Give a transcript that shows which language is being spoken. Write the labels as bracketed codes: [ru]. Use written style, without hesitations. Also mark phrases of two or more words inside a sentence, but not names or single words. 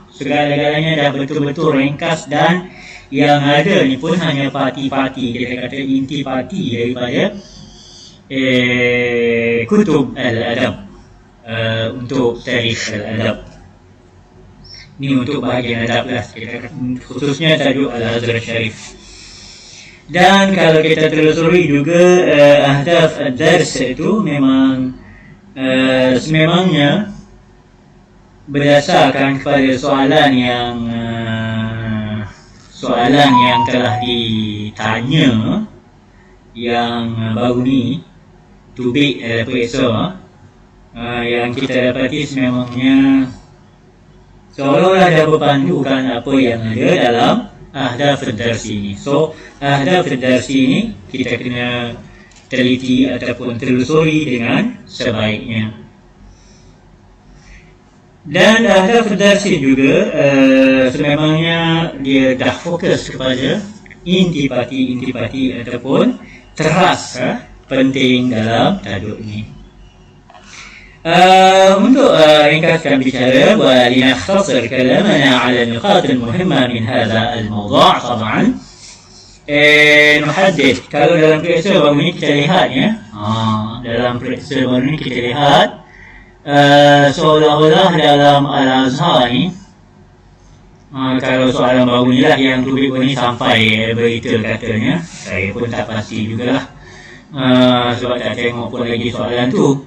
[ms] Segala-galanya dah betul-betul ringkas, dan yang ada ni pun hanya parti-parti, kita kata inti parti daripada [ar] kutub al-adab [ms] untuk [ar] tarikh al-adab. [ms] Ini untuk bahagian adab lah, khususnya tajuk Al-Azhar Syarif. Dan kalau kita telusuri juga [ar] ahdaf ad-dars [ms] itu memang sememangnya berdasarkan kepada soalan yang telah ditanya yang baru ni, tubik periksa yang kita dapati sememangnya seolah-olah dah berpandukan apa yang ada dalam [ar] ahdaf ad-dars [ms] ini. So [ar] ahdaf ad-dars [ms] ini kita kena teliti ataupun telusuri dengan sebaiknya. Dan [ar] ahdaf ad-dars [ms] ini juga sememangnya dia dah fokus kepada inti-parti ataupun teras penting dalam tajuk ini. Untuk ringkaskan bicara [ar] ولنختصر كلامنا على النقاط المهمة من هذا الموضوع طبعا نحدد. [ms] Kalau dalam periksa baru ni kita lihat dalam periksa baru ni kita lihat seolah-olah dalam Al-Azhar ni kalau soalan baru ni lah yang tubik ni sampai berita katanya, saya pun tak pasti jugalah sebab tak tengok pun lagi soalan tu.